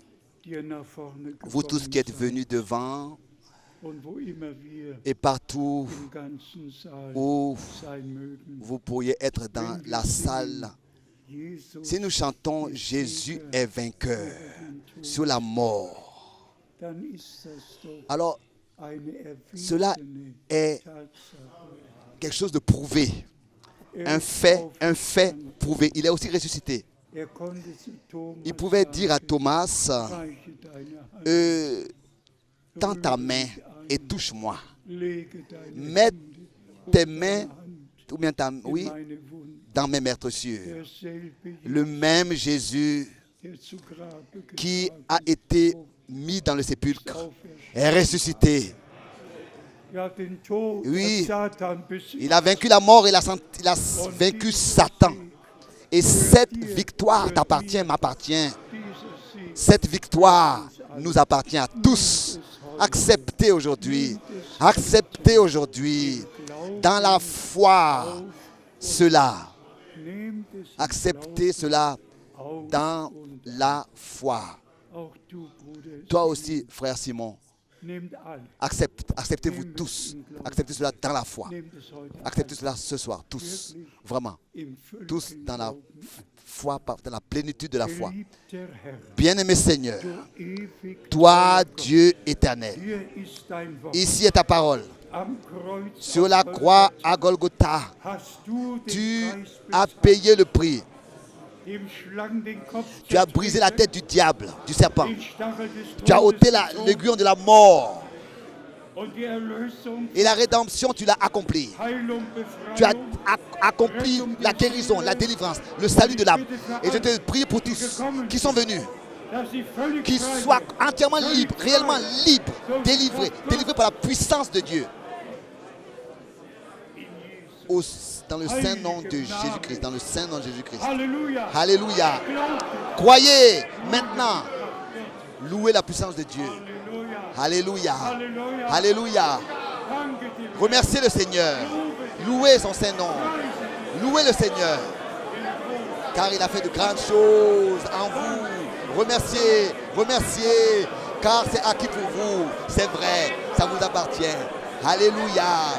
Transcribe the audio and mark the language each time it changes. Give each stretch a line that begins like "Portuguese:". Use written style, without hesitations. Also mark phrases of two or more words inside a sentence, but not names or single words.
German: Die nach vorne
French: vous tous
German: gekommen
French: qui êtes
German: seid
French: venus devant
German: und wo immer wir
French: et partout
German: im ganzen Saal
French: où
German: sein mögen.
French: vous pourriez être dans la salle. Jesus, Si nous chantons Jésus est vainqueur sur la mort,
German: dann ist das doch
French: alors
German: eine
French: cela
German: erwiesene
French: est
German: Tatsache.
French: quelque chose de prouvé. Un fait prouvé. Il est aussi ressuscité.
German: Er konnte zu Thomas
French: Il pouvait dire à
German: sagen,
French: Thomas,
German: reiche deine Hand,
French: tends ta main et touche-moi.
German: lege deine
French: Mets
German: Hände
French: tes mains, ou bien oui,
German: meine Wunde.
French: dans mes meurtrissures.
German: Derselbe
French: Le même Jésus
German: der zu Grabe
French: qui
German: getragen
French: a été mis dans le sépulcre
German: auferstanden.
French: est ressuscité.
German: Ja, den Tod
French: Oui,
German: hat Satan besiegt.
French: il a vaincu la mort, il a vaincu Satan. Et cette victoire t'appartient, m'appartient.
German: Dieser Sieg
French: Cette victoire nous appartient à tous. Acceptez aujourd'hui, dans la foi, cela.
German: nehmt es
French: Acceptez cela
German: auf
French: dans
German: und
French: la foi.
German: auch du, Bruder.
French: Toi aussi, frère Simon,
German: Nehmt alle.
French: acceptez-vous tous. Acceptez cela dans la foi.
German: Nehmt es heute
French: Acceptez cela ce soir, tous. Vraiment,
German: im
French: tous dans la foi, dans la plénitude de la foi.
German: Geliebter Herr,
French: Bien-aimé Seigneur,
German: du ewig
French: toi, Dieu éternel,
German: hier ist dein Wort.
French: ici est ta parole.
German: Am Kreuz
French: Sur la croix à Golgotha,
German: hast du den
French: tu
German: Preis
French: as
German: bezahlt,
French: payé le prix.
German: dem Schlangen den Kopf
French: Tu as brisé la tête du diable, du serpent.
German: den Stachel des
French: Tu as ôté
German: Todes gezogen
French: l'aiguillon de la mort.
German: und die Erlösung,
French: Et la rédemption, tu l'as accomplie.
German: Heilung,
French: Tu as
German: Befreiung
French: accompli la guérison, la délivrance, le salut de l'âme. Et je te prie pour tous qui sont venus,
German: dass sie völlig
French: qu'ils
German: frei
French: soient
German: sind.
French: entièrement libres, réellement libres, délivrés par la puissance de Dieu. Dans le saint nom de Jésus-Christ, dans le saint nom de Jésus-Christ.
German: Halleluja.
French: Alléluia.
German: Glaubt,
French: Croyez maintenant. Louez la puissance de Dieu.
German: Halleluja.
French: Alléluia.
German: Halleluja.
French: Alléluia.
German: Danke dir.
French: Remerciez le Seigneur. Louez son saint nom. Louez le Seigneur. Car il a fait de grandes choses en vous. Remerciez, remerciez. Car c'est acquis pour vous. C'est vrai. Ça vous appartient. Alléluia.